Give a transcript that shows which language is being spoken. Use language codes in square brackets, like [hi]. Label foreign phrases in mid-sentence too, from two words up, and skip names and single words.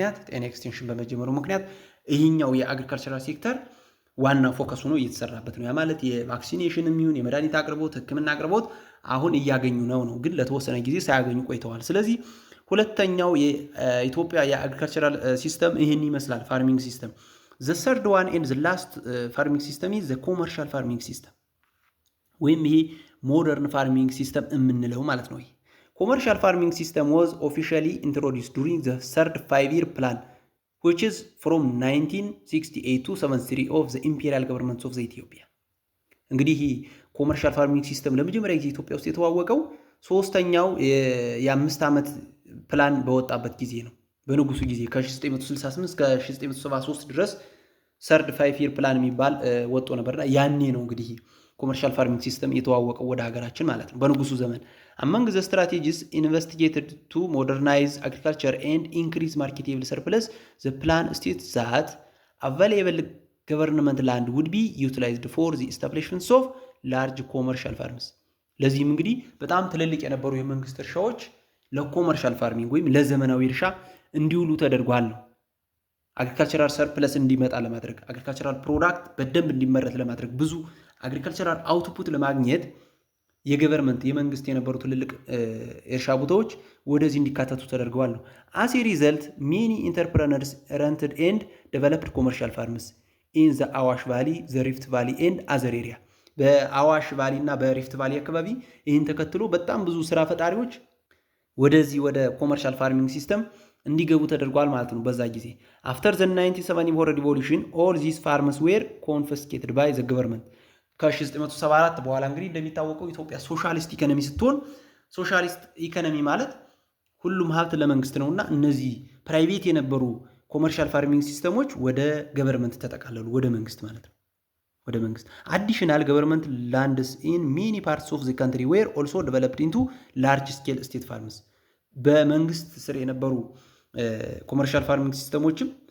[am] ምክንያት ይሄኛው የአግሪካልቸራል ሴክተር ዋና ፎከስ ሆኖ እየተሰራበት ነው። ያ ማለት የቫክሲኔሽንም ይሁን የመድኃኒት አቅርቦት ሕክምና አቅርቦት አሁን እያገኙ ነው ግን ለተወሰነ ጊዜ ሳያገኙ ቆይተዋል። ስለዚህ ሁለተኛው የኢትዮጵያ የአግሪካልቸራል ሲስተም ይሄን ይመስላል [en] farming system። The third one and the last farming system is the commercial farming system [am] ወይም ይሄ ሞደርን ፋርሚንግ ሲስተም የምንለው ማለት ነው። [en] commercial farming system was officially introduced during the third 5-year plan which is from 1968 to 73 of the imperial governments of the Ethiopia [am] እንግዲህ [en] commercial farming system [am] ለመጀመሪያ ጊዜ ኢትዮጵያ ውስጥ የተዋወቀው ሶስተኛው የ5 ዓመት ፕላን በወጣበት ጊዜ ነው። በንጉሱ ጊዜ ከ1968 እስከ 1973 ድረስ ሰርድ 5-year ፕላን የሚባል ወጥቶ ነበርና ያኔ ነው እንግዲህ [en] commercial farming system [am] የተዋወቀው ወደ ሀገራችን ማለት ነው በንጉሱ ዘመን። [en] among the strategies investigated to modernize agriculture and increase marketable surplus the plan states that available government land would be utilized for the establishment of large commercial farms [am] ለዚህም እንግዲህ በጣም ትልልቅ የነበሩ የመንግስት እርሻዎች ለኮመርሻል ፋርሚንግ ወይም ለዘመናዊ እርሻ እንዲውሉ ተደርጓል ነው። [en] agricultural surplus [am] እንዲመጣ ለማድረግ [en] agricultural product [am] በደንብ እንዲመረት ለማድረግ ብዙ [en] agricultural output [am] ለማግኘት የገቨርንመንት የመንግስት የነበሩ ትልልቅ እርሻ ቦታዎች ወደዚህ እንዲካተቱ ተደርገዋል ነው። [en] as a result many entrepreneurs rented and developed commercial farms in the Awash Valley, the Rift Valley and other area [am] በአዋሽ ቫሊ እና በሪፍት ቫሊ አካባቢ ይህን ተከትሎ በጣም ብዙ ስራ ፈጣሪዎች ወደዚህ ወደ ኮመርሻል ፋርሚንግ ሲስተም እንዲገቡ ተደርጓል ማለት ነው በዛ ጊዜ። [en] after the 1974 revolution all these farms were confiscated by the government [am] ከ1974 በኋላ እንግዲህ እንደሚታወቀው ኢትዮጵያ [en] socialist economy [am] ስትሆን [en] socialist economy [am] ማለት ሁሉም ሀብት ለመንግስት ነውና እነዚህ ፕራይቬት የነበሩ [en] commercial farming systems [am] ወደ ገቨርንመንት ተጠቃለሉ ወደ መንግስት ማለት ነው ወደ መንግስት። [en] additional government lands in many parts of the country were also developed into large scale state farms [am] በመንግስት ስር የነበሩ ኮመርሻል ፋርሚንግ ሲስተሞችም